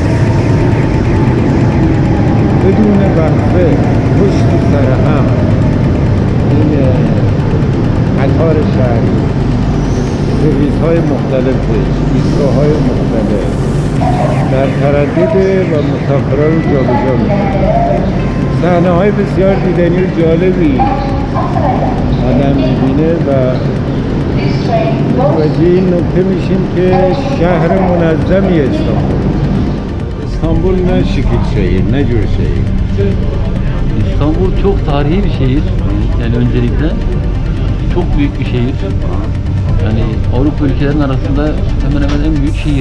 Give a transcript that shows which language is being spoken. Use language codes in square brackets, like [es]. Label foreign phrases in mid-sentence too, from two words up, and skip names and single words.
[fa] بدون وقفه پشت سر هم این قطار شهری، سرویس‌های مختلفش، ایستگاه‌های مختلف در تردد و مسافران رو جابجا می‌کنه. صحنه‌های بسیار دیدنی و جالبی آدم می‌بینه و متوجه این نکته میشیم که şehir منظمی [tr] İstanbul ne şekil şehir, ne cür şehir? İstanbul çok tarihi bir şehir. Yani öncelikle çok büyük bir şehir. Yani Avrupa ülkelerinin arasında hemen hemen en büyük şehir.